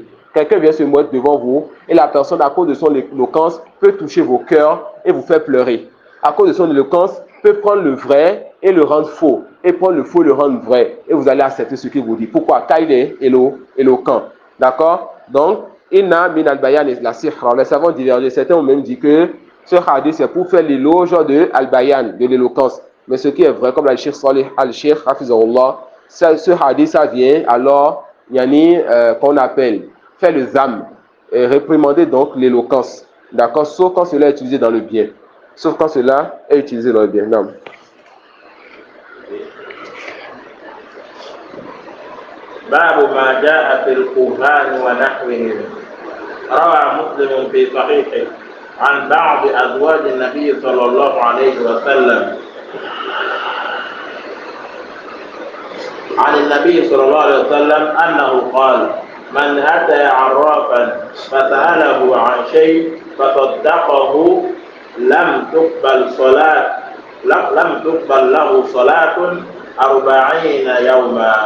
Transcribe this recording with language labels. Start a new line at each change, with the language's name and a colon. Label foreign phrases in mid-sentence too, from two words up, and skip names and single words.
French: Quelqu'un vient se mettre devant vous et la personne, à cause de son éloquence, peut toucher vos cœurs et vous faire pleurer. À cause de son éloquence, peut prendre le vrai et le rendre faux. Et prendre le faux et le rendre vrai. Et vous allez accepter ce qu'il vous dit. Pourquoi? Car il est éloquent. D'accord? Donc,
Arabic: إن من البيان لسحرا.
French: Les savants divergent. Certains ont même dit que ce hadith, c'est pour faire l'éloge de al-bayan, de l'éloquence. Mais ce qui est vrai, comme al-Sheikh Salih al-Sheikh, hafizahullah, ce hadith, ça vient alors, qu'on appelle, faire le zam, réprimander donc l'éloquence. D'accord? Sauf quand cela est utilisé dans le bien. Sauf quand cela est utilisé dans le bien. Non.
Arabic: باب ما جاء في الكهان ونحوهم. روى مسلم في صحيحه عن بعض أزواج النبي صلى الله عليه وسلم عن النبي صلى الله عليه وسلم أنه قال: من أتى عرافا فسأله عن شيء فصدقه لم تقبل له صلاة 40 يوما.